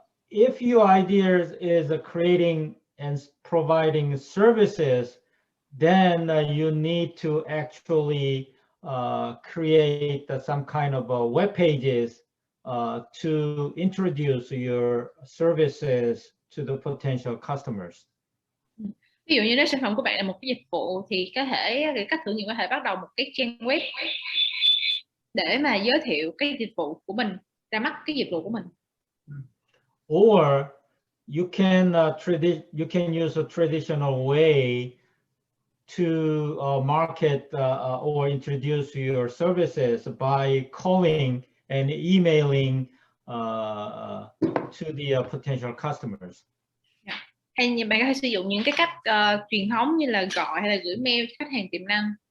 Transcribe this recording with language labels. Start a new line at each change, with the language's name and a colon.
English: If your ideas is creating and providing services, then you need to actually create some kind of web pages to introduce your services to the potential customers.
Vietnamese: Ví dụ như nếu sản phẩm của bạn là một cái dịch vụ thì cách thử nghiệm có thể bắt đầu một cái trang web để mà giới thiệu cái dịch vụ của mình, ra mắt cái dịch vụ của mình.
English: Or you can use a traditional way to market or introduce your services by calling and emailing to the potential customers.
Vietnamese: Hay như bạn có thể sử dụng những cái cách truyền thống như là gọi hay là gửi mail cho khách hàng tiềm năng.